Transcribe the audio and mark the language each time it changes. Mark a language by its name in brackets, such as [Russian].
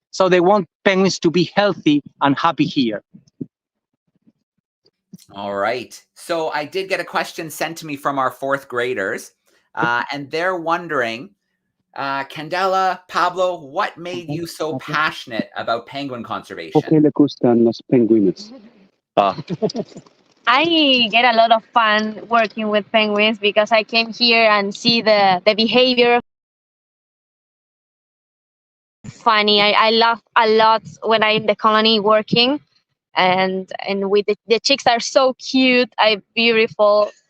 [English] So they want penguins to be healthy and happy here. All right. So I did get a question sent to me from our fourth graders, and they're wondering, Candela, Pablo, what made you so passionate about penguin conservation? [Spanish] ¿Por qué le gustan los pingüinos? [English] I get a lot of fun working with penguins because I came here and see the behavior. Funny, I laugh a lot when I'm in the colony working, and with the chicks are so cute, beautiful.